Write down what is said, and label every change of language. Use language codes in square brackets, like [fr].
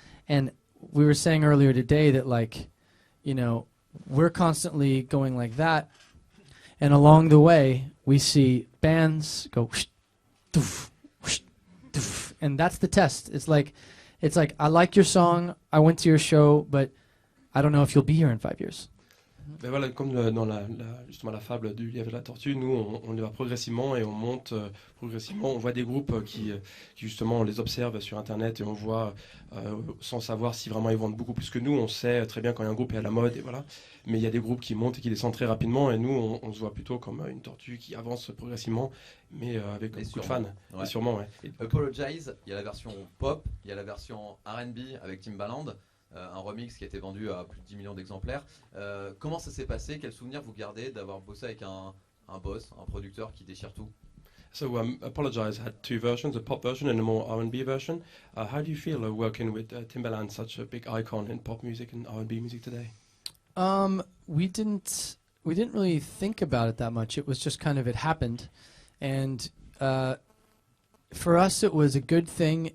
[en] And we were saying earlier today that, like, we're constantly going like that, and along the way, we see bands go whoosh, doof, whoosh, doof, and that's the test. It's like, I like your song, I went to your show, but I don't know if you'll be here in 5 years. [fr] Ben voilà, comme dans justement la fable du lièvre et de la tortue, nous on y va progressivement et on monte progressivement. On voit des groupes qui justement on les observe sur internet et on voit sans savoir si vraiment ils vendent beaucoup plus que nous. On sait très bien quand un groupe est à la mode et voilà. Mais il y a des groupes qui montent et qui descendent très rapidement et nous on se voit plutôt comme une tortue qui avance progressivement, mais avec beaucoup de fans. Ouais. Et sûrement, ouais. Apologize, il y a la version pop, il y a la version R&B avec Timbaland. Un remix qui a été vendu à plus de 10 millions d'exemplaires. Comment ça s'est passé? Quel souvenir vous gardez d'avoir bossé avec un boss, un producteur qui déchire tout? [en] So Apologize had two versions, a pop version and a more R&B version. How do you feel working with Timbaland, such a big icon in pop music and R&B music today? We didn't really think about it that much. It was just kind of, it happened, and for us it was a good thing.